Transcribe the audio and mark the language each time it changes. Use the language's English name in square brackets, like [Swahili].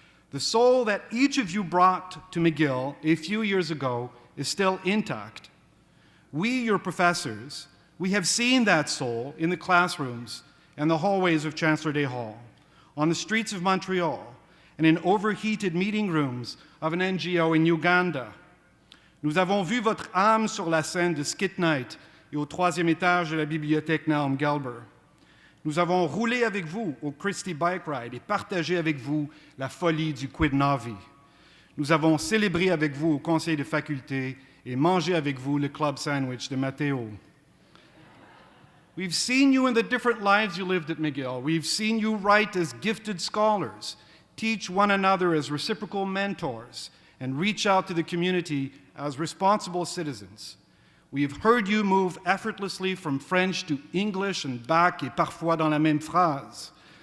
[English] The soul that each of you brought to McGill a few years ago is still intact. We, your professors, we have seen that soul in the classrooms and the hallways of Chancellor Day Hall, on the streets of Montreal, and in overheated meeting rooms of an NGO in Uganda. [French] Nous avons vu votre âme sur la scène de Skit Night et au 3e étage de la bibliothèque Naum Gelber. Nous avons roulé avec vous au Christie Bike Ride et partagé avec vous la folie du Quid Navi. Nous avons célébré avec vous au conseil de faculté et mangé avec vous le club sandwich de Matteo. [English] We've seen you in the different lives you lived at McGill. We've seen you write as gifted scholars, teach one another as reciprocal mentors, and reach out to the community as responsible citizens. We have heard you move effortlessly from French to English and back, [French] et parfois dans la même phrase.